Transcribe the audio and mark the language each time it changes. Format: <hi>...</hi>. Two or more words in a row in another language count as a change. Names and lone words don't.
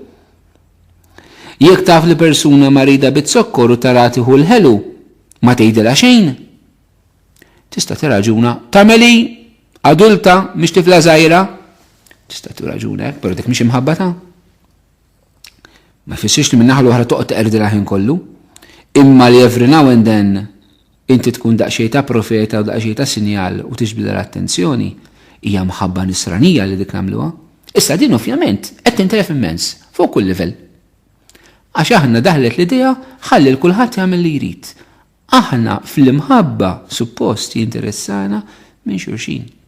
<mt>Jekk taf li persuna marida bit-sokkor u tara tieħu l-ħelu, ma tgħidilha xejn. Tista' tiraġuna tagħmeli adulta mhix tifla żgħira. Tista' tiraġuna hekk, però dik mhix imħabbata. Ma jfissirx li minn naħa l-oħra toqgħod teqerdilha ħin kollu. Imma li</mt> <en>every now and then</en> <mt>inti tkun daqsxejn ta' profeta u daqsxejn ta' sinjal u tiġbed l-attenzjoni hija mħabba nisranija li dik nagħmluha. Issa din ovvjament qed tintelef immens fuq kull livell. Għax aħna daħlet l-idea ħalli l-kulħadd jagħmel li jrid. Aħna fl-imħabba suppost jinteressana minn xulxin.</mt>